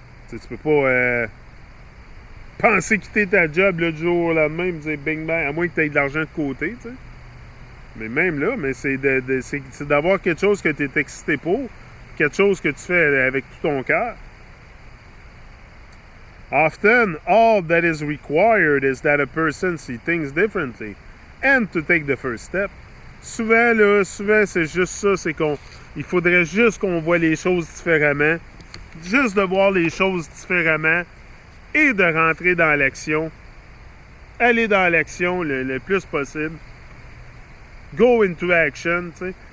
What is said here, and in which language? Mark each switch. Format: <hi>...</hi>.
<fr>tu peux pas penser quitter ta job là, du jour au lendemain et me dire bing bang, à moins que tu aies de l'argent de côté, tu sais. Mais même là, mais c'est d'avoir quelque chose que tu es excité pour, quelque chose que tu fais avec tout ton cœur.</fr> <en>Often, all that is required is that a person see things differently and to take the first step.</en> <fr>Souvent, c'est juste ça, c'est il faudrait juste qu'on voit les choses différemment, juste de voir les choses différemment et de rentrer dans l'action. Aller dans l'action le plus possible.</fr> <en>Go into action,</en> <fr>tu sais.</fr>